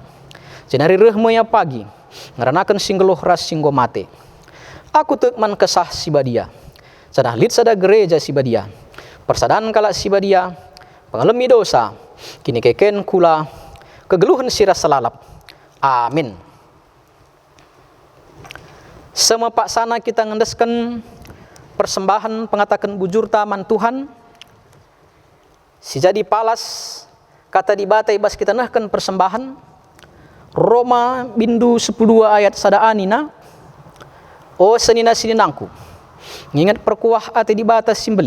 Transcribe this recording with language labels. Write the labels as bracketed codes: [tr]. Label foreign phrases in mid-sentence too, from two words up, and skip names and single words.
[btx] Jenari rehmoya pagi, ngeranakan singgeluh ras singgo mate. Aku tekman kesah si badia, sadah lit sada gereja si badia, persadan kala si badia, pengalami dosa, kini keken kula, kegeluhan siras selalap. Amin. Semua pak sana kita ngendeskan persembahan pengatakan bujur taman Tuhan. Si jadi palas kata di bata ibas kita nahkan persembahan. Roma bindu 12 ayat sada anina. O senina sininangku, ngingat perkuah ate di bata simbelin.